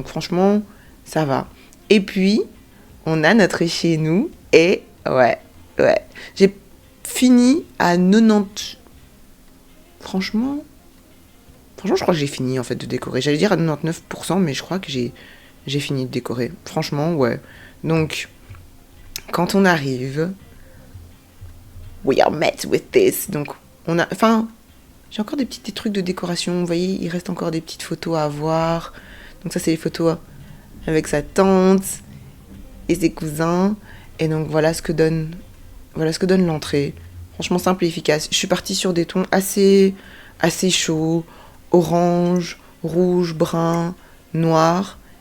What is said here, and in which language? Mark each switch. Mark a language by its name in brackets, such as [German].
[French] Donc, franchement, ça va. Et puis, on a notre chez nous. Et ouais. J'ai fini à 90... Franchement, je crois que j'ai fini en fait de décorer. J'allais dire à 99%, mais je crois que j'ai fini de décorer. Franchement, ouais. Donc, quand on arrive, [English] we are met with this. [French] Donc, j'ai encore des petits trucs de décoration. Vous voyez, il reste encore des petites photos à avoir. Donc ça, c'est les photos avec sa tante et ses cousins. Et donc, voilà ce que donne l'entrée. Franchement, simple et efficace. Je suis partie sur des tons assez chauds. Orange, rouge, brun, noir.